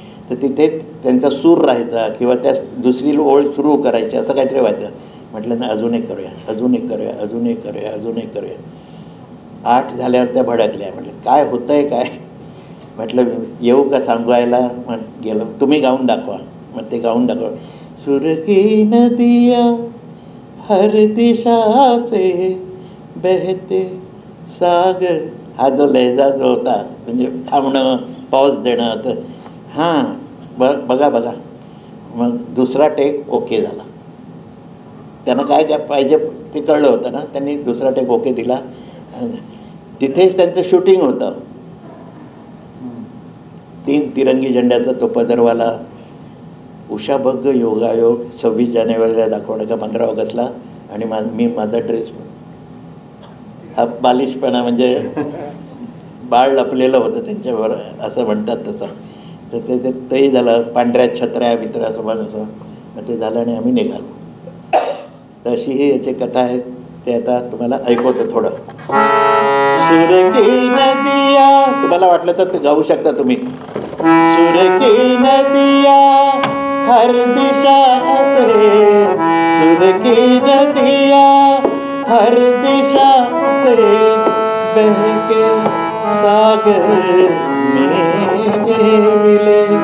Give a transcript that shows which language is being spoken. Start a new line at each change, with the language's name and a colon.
Marathi: तर तिथे त्यांचा सूर राहायचा किंवा त्या दुसरी ओळ सुरू करायची, असं काहीतरी व्हायचं. म्हटलं ना अजून एक करूया, अजून एक करूया, अजून एक करूया, अजून एक करूया. 8 झाल्यावर त्या भडकल्या. म्हटलं काय होतं आहे काय. म्हटलं येऊ का सांगायला. मग गेलो, तुम्ही गाऊन दाखवा. मग ते गाऊन दाखवा.
Hindi: सुर की नदिया हर दिशा से बहते सागर.
Marathi: हा जो लहजा जो होता, म्हणजे थांबणं, पॉज देणं. तर हां बघा बघा. मग दुसरा टेक ओके झाला. त्यांना काय काय पाहिजे ते कळलं होतं ना. त्यांनी दुसरा टेक ओके दिला. तिथेच त्यांचं शूटिंग होतं. 3 तिरंगी झेंड्याचा तो पदरवाला. उषा बघ योगायोग 26 जानेवारीला दाखवणं का 15 ऑगस्टला. आणि मी माझा ड्रेस हा बालिशपणा म्हणजे बाळ लपलेलं होतं त्यांच्यावर, असं म्हणतात तसं. तर तेही झालं. पांढऱ्या छत्र्या बित्र्या असं असं. मग ते झालं आणि आम्ही निघालो. तर अशी ही याची कथा आहे. ते आता तुम्हाला ऐकवतो थोडं. सुर की नदिया, तुम्हाला वाटलं तर ते गाऊ शकता तुम्ही.
Hindi: सुर की नदिया हर दिशा से, सुर की नदिया हर दिशा से बहके सागर में मिले.